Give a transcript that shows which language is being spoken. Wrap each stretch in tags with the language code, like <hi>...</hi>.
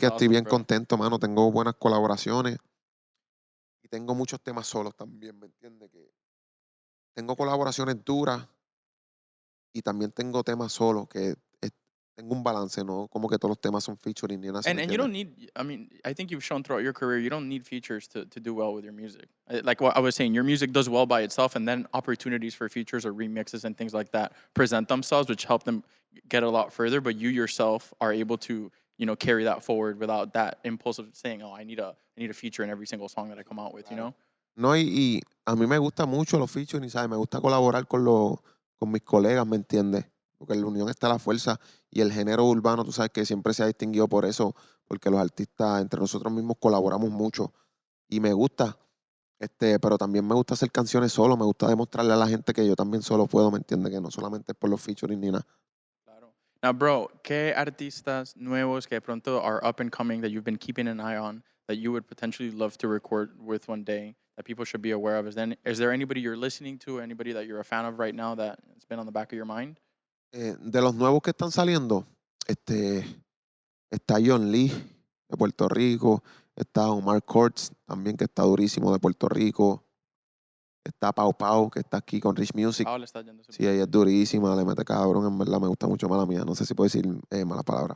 <es>que estoy</es> <en>awesome,</en> <es>bien bro. contento, mano. Tengo buenas colaboraciones y tengo muchos temas solos también, ¿me entiendes? Que tengo colaboraciones duras y también tengo temas solos que tengo un balance, ¿no? Como que todos los temas son featuring ni nada, ¿sí me</es> <en>And you</en> <es>entiendes?</es> <en>don't need. I mean, I think you've shown throughout your career you don't need features to do well with your music. Like what I was saying, your music does well by itself, and then opportunities for features or remixes and things like that present themselves, which help them get a lot further. But you yourself are able to carry that forward without that impulse of saying, "Oh, I need a feature in every single song that I come out with." You</en> <es>Claro.</es> <en>know.</en> <es>No, y a mí me gusta mucho los featuring, ¿sabes? Me gusta colaborar con mis colegas, ¿me entiendes? Porque en la unión está la fuerza y el género urbano, tú sabes que siempre se ha distinguido por eso, porque los artistas entre nosotros mismos colaboramos mucho y me gusta, pero también me gusta hacer canciones solo, me gusta demostrarle a la gente que yo también solo puedo, ¿me entiendes? Que no solamente es por los featuring ni nada. Claro.</es> <en>Now, bro, ¿qué artistas nuevos que de pronto are up and coming that you've been keeping an eye on that you would potentially love to record with one day that people should be aware of? Is there anybody you're listening to, anybody that you're a fan of right now that has been on the back of your mind?</en> <es>De los nuevos que están saliendo, este, está John Lee de Puerto Rico, está Omar Courtz también que está durísimo de Puerto Rico, está Pau Pau que está aquí con Rich Music. Paola está yendo Sí, súper ella bien. es durísima, le mete cabrón, en verdad me gusta mucho mala mía. No sé si puedo decir malas palabras.</es>